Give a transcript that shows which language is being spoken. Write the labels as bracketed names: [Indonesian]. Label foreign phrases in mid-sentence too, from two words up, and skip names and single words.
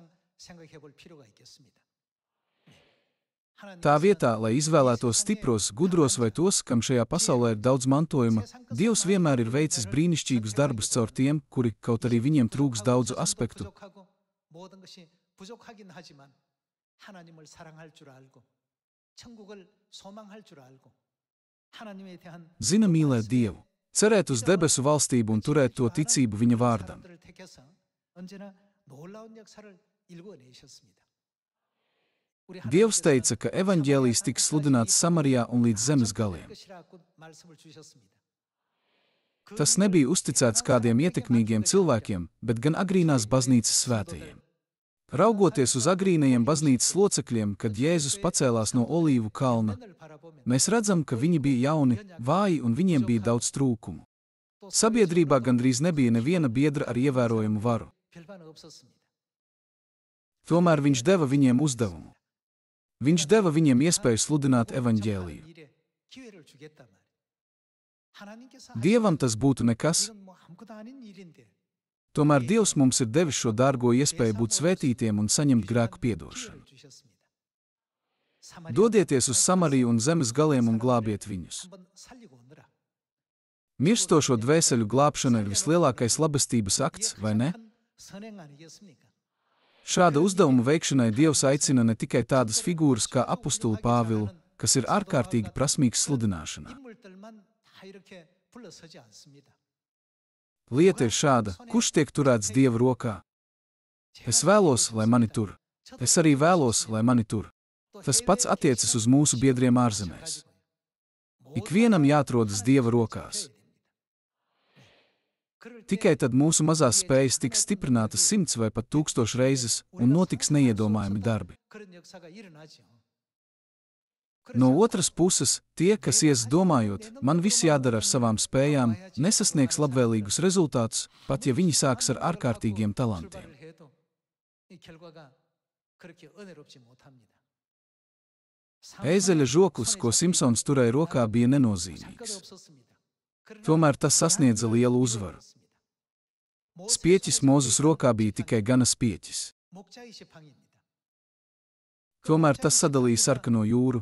[Latvian] Tā vietā, lai izvēlētos stipros, gudros vai tos, kam šajā pasaulē ir daudz mantojuma, Dievs vienmēr ir veicis brīnišķīgus darbus caur tiem, kuri, kaut arī viņiem trūks daudzu aspektu, zina mīlēt Dievu. cerēt uz debesu valstību un turēt to ticību viņa vārdam. [Korean] 사람들을 택해서 언제나 놀라운 역사를 일궈내셨습니다. 우리 [Latvian] Dievs [Korean] 하나님께서는 [Latvian] teica, ka evaņģēlijs tiks sludināts Samarijā un līdz zemes galiem. [Korean] 것이라고 말씀을 주셨습니다. [Latvian] Tas nebija uzticēts kādiem ietekmīgiem cilvēkiem, bet gan agrīnās baznīcas svētajiem. Raugoties uz agrīnajiem baznīcas locekļiem, kad Jēzus pacēlās no Olīvu kalna, mēs redzam, ka viņi bija jauni, vāji un viņiem bija daudz trūkumu. Sabiedrībā gandrīz nebija neviena biedra ar ievērojumu varu. [Korean] 별반 없었습니다. [Latvian] Tomēr viņš deva viņiem uzdevumu. Viņš deva viņiem iespēju sludināt evaņģēliju. [Korean] 일에 기회를 주겠단 말이에요. 하나님께서 [Latvian] Dievam tas būtu nekas, [Korean] 이건 뭐 아무것도 아닌 일인데 [Latvian] tomēr Dievs mums ir devis šo dārgo iespēju būt svētītiem un saņemt grēku piedošanu. [Korean] 기회를 주셨습니다. 사마리아 [Latvian] Dodieties uz Samariju un zemes galiem un glābiet viņus. [Korean] 한번 살리고 오느라. [Latvian] Mirstošo dvēseļu glābšana ir vislielākais labestības akts, vai ne? [Korean] 큰 선행 아니겠습니까? [Latvian] Šāda uzdevuma veikšanai Dievs aicina ne tikai tādas figūras kā apostulu Pāvilu, kas ir ārkārtīgi prasmīgs sludināšanā. [Korean] 인물들만 다 이렇게 불러서지 않습니다. [Latvian] Lieta ir šāda, kurš tiek turēts Dieva rokā? Es vēlos, lai mani tur. Es arī vēlos, lai mani tur. Tas pats attiecas uz mūsu biedriem ārzemēs. Ikvienam jāatrodas Dieva rokās. Tikai tad mūsu mazās spējas tiks stiprinātas 100 vai pat 1000 reizes un notiks neiedomājami darbi. [Korean] 그런 역사가 일어나죠. [Latvian] No otras puses, tie, kas ies domājot, man viss jādara ar savām spējām, nesasniegs labvēlīgus rezultātus, pat ja viņi sāks ar ārkārtīgiem talantiem. [Korean] 출발을 해도 이 결과가 그렇게 은혜롭지 못합니다. [Latvian] Ēzeļa žoklis, ko Simpsons turēja rokā, bija nenozīmīgs. Tomēr tas sasniedza lielu uzvaru. Spieķis Mozus rokā bija tikai gana spieķis. Tomēr tas sadalīja Sarkano jūru.